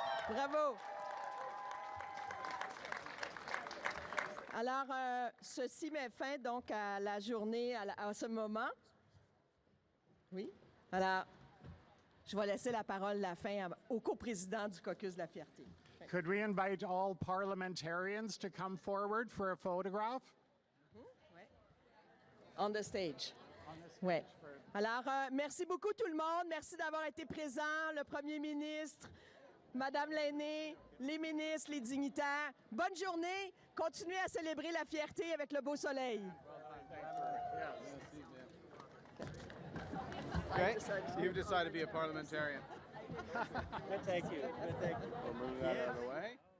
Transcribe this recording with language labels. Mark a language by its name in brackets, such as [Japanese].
[French] Bravo. Alors, ceci met fin donc à la journée, à ce moment. Oui. Alors, je vais laisser la parole la fin au coprésident du caucus de la Fierté. [English] Could we invite all parliamentarians to come forward for a photograph? On the stage. Ouais. [French] Alors, merci beaucoup tout le monde. Merci d'avoir été présents, le premier ministre, Madame l'aînée, les ministres, les dignitaires. Bonne journée. Continuez à célébrer la fierté avec le beau soleil. [English] Okay, you've decided to be a parliamentarian. Thank you. Thank you. We'll move that out of the way.